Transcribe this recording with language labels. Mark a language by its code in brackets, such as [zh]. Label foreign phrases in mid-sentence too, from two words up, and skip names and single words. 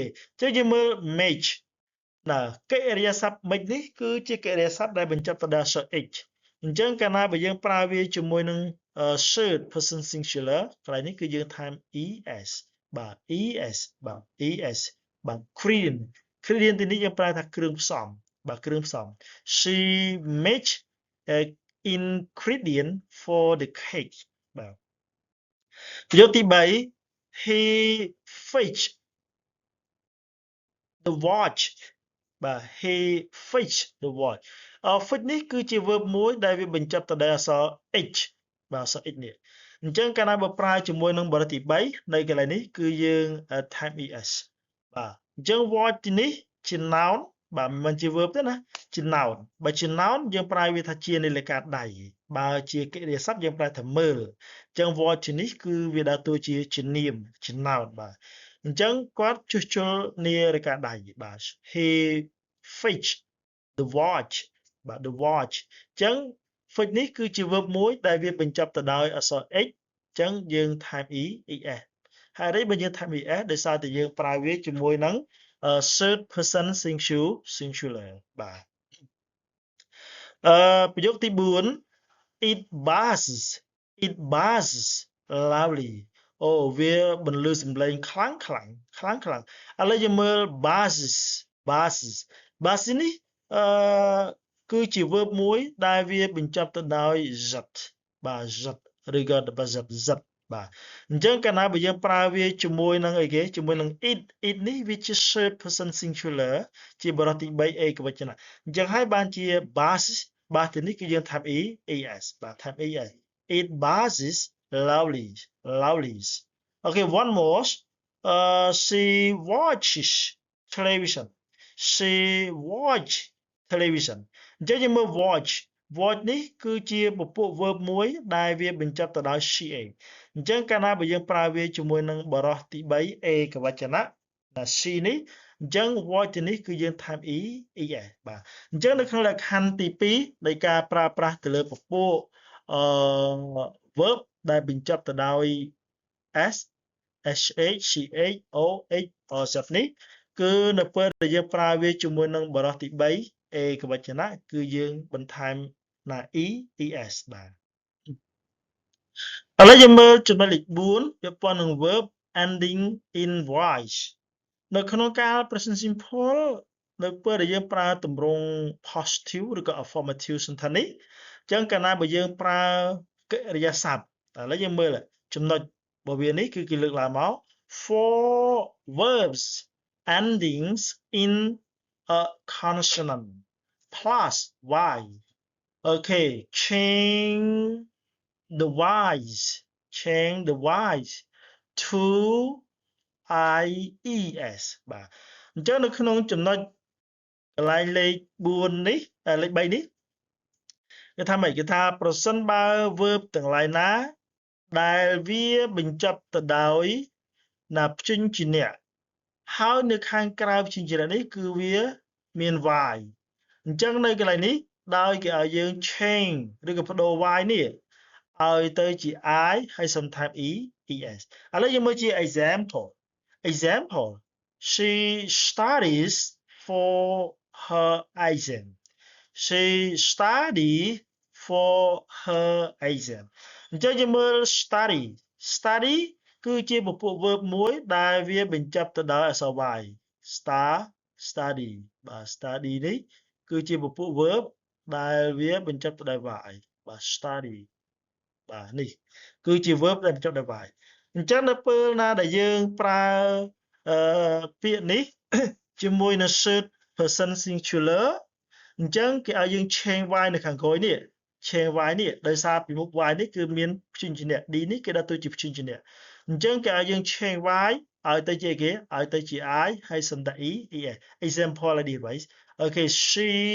[km] អញ្ចឹងយើងមើល make ណាកិរិយាសព្ទ make នេះគឺជាកិរិយាសព្ទដែលបញ្ចប់ទៅដោយអក្សរ h អញ្ចឹងកាលណាបើយើងប្រើវាជាមួយនឹង [en] third person singular [km] កន្លែងនេះគឺយើងថែម es បាទ es បាទ es បាទ Korean ទីនេះយើងប្រើថាគ្រឿងផ្សំបាទ គ្រឿងផ្សំ [en] she makes ingredient for the cake [km] បាទប្រយោគទី3 [en] he fetch the watch [km] បាទ [en] he fetch the watch fetch [km] នេះគឺជា verb មួយដែលវាបញ្ចប់ទៅដោយអក្សរ h បាទអក្សរ h នេះអញ្ចឹងកាលណាបើប្រើជាមួយនឹងបរិបទទី3នៅកន្លែង នេះគឺយើង [en] type es [km] បាទអញ្ចឹង watch ទីនេះជា noun បាទមិនជា verb ទេណាជា noun បើជា noun យើងប្រើវាថា ជានាឡិកាដៃបើជាកិរិយាសព្ទយើងប្រើថាមើលអញ្ចឹង watch ទីនេះគឺវាដើរតួជានាមជា noun បាទអញ្ចឹងគាត់ជួសជុលនាឡិកាដៃបាទ [en] he fetch the watch [km] បាទ [en] the watch [km] អញ្ចឹង fetch នេះគឺជា verb មួយដែលវាបញ្ចប់ទៅដោយអក្សរ h អញ្ចឹងយើង [en] type es [km] ហើយនេះបើយើង [en] type es [km] ដោយសារតែយើងប្រើវាជាមួយនឹង [en] third person singular [km] បាទ ប្រយោគទី4 [en] it buzzes loudly [km] អូវាបន្លឺសំឡេងខ្លាំងឥឡូវយើងមើល buzzes នេះគឺជា verb មួយដែលវាបញ្ចប់ទៅដោយ z បាទ z ឬក៏ z បាទអញ្ចឹងកាល ណាបើយើងប្រើវាជាមួយនឹងអីគេជាមួយនឹង it នេះវាជា [en] third person singular [km] ជាបរិបទទី3 ឯកវចនៈអញ្ចឹងហើយបាន [en] ជា buzzes [km] បាទទីនេះគឺយើង [en] type es បាទ type es it buzzes loudly okay one more she watches television she watch television [km] អញ្ចឹងយើងមើល watch នេះគឺជាពពួក verb មួយដែលវាបញ្ចប់ទៅដោយ she អញ្ចឹងកាលណាបើយើងប្រើវាជាមួយនឹងបរិបទទី3 ឯកវចនៈដែល she នេះអញ្ចឹង watch ទីនេះគឺយើង [en] type es [km] បាទអញ្ចឹងនៅក្នុងលក្ខខណ្ឌទី2នៃការប្រើប្រាស់ទៅលើពពួក verb ដែលបញ្ចប់ទៅដោយ [en] s sh ch o h or z [km] នេះគឺនៅពេលដែលយើងប្រើវាជាមួយនឹងបរិបទទី3ឯកវចនៈគឺយើងបន្ថែមណា es បាទ ឥឡូវយើងមើលចំណុចលេខ4ពាក់ព័ន្ធនឹង [en] verb ending in voice [km] នៅក្នុងការ [en] present simple [km] នៅពេលដែលយើងប្រើទម្រង់ positive ឬក៏ [en] affirmative sentence [km] នេះអញ្ចឹងកាលណាបើយើងប្រើកិរិយាសព្ទឥឡូវយើងមើលចំណុចរបស់វានេះគឺគេលើកឡើងមក [en] for verbs endings in a consonant plus y okay change the voice to ies [km] បាទអញ្ចឹងនៅក្នុងចំណុចកន្លែងលេខ4នេះលេខ3នេះគេថាម៉េចគេថាប្រសិនបើ verb ទាំងឡាយណាដែលវាបញ្ចប់ទៅដោយណាព្យញ្ជនៈហើយនៅខាងក្រៅព្យញ្ជនៈនេះគឺវាមាន y អញ្ចឹងនៅកន្លែងនេះដោយគេឲ្យយើង change ឬក៏បដូរ y នេះឲ្យទៅជា I ហើយ [en] sometimes es [km] ឥឡូវយើងមើលជា example [en] she studies for her exam she study for her [km] exam អញ្ចឹងយើងមើល study គឺជាពពួក verb មួយដែលវាបញ្ចប់ទៅដោយអក្សរ y study បាទ study នេះគឺជាពពួក verb ដែលវាបញ្ចប់ទៅដោយ y បាទ study បាទនេះគឺជា verb ដែលបញ្ចប់ដោយ y អញ្ចឹងនៅពេលណាដែលយើងប្រើពាក្យនេះជាមួយនឹង [en] third person singular [km] អញ្ចឹងគេឲ្យយើង [en] change y [km] នៅខាងក្រោយនេះ [en] change y [km] នេះដោយសារពីមុខ y នេះគឺមានព្យញ្ជនៈ d នេះគេដាក់ទៅជាព្យញ្ជនៈអញ្ចឹងគេឲ្យយើង [en] change y [km] ឲ្យទៅជាគេឲ្យទៅជា I ហើយសន្តិ es [en] example like this okay she